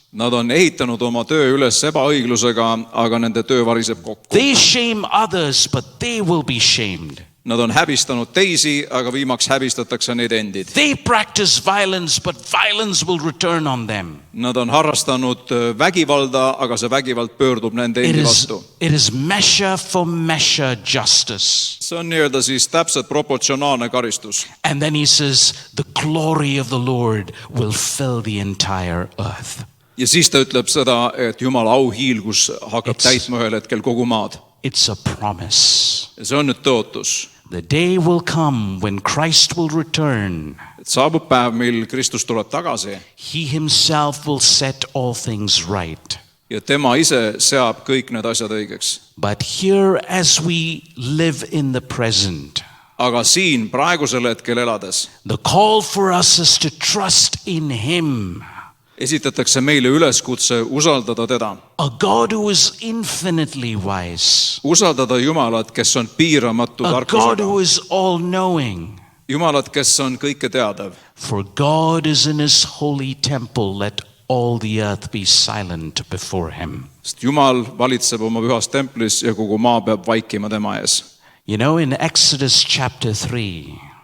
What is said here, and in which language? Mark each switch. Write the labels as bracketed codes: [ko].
[et] Nad on ehitanud oma töö üles ebaõiglusega, aga nende töö variseb kokku. [en] They shame others, but they will be shamed. [et] Nad on häbistanud teisi, aga viimaks häbistatakse neid endid. [en] They practice violence, but violence will return on them. [et] Nad on harrastanud vägivalda, aga see vägivald pöördub nende endi vastu. [en] It is measure for measure justice. [et] See on nii-öelda siis täpselt proportsionaalne karistus. [en] And then he says, the glory of the Lord will fill the entire earth. [et] Ja siis ta ütleb seda, et Jumala auhiilgus hakkab täitma ühel hetkel kogu maad. [en] It's a promise. [et] Ja see on nüüd tõotus. [en] The day will come when Christ will return. [et] Et saabub päev, mil Kristus tuleb tagasi [en] He himself will set all things right. [et] ja tema ise seab kõik need asjad õigeks. [en] But here as we live in the present, [et] Aga siin praegusel hetkel elades [en] the call for us is to trust in him. [et] esitatakse meile üleskutse usaldada teda. [en] A God who is infinitely wise. [et] Usaldada Jumalat, kes on piiramatu [en] A God [et] tarkusega. [en] who is all-knowing. [et] Jumalat, kes on kõike teadav. [en] For God is in his holy temple. Let all the earth be silent before him. [et] Sest Jumal valitseb oma pühas templis ja kogu maa peab vaikima tema ees. [en] You know, in Exodus chapter 3,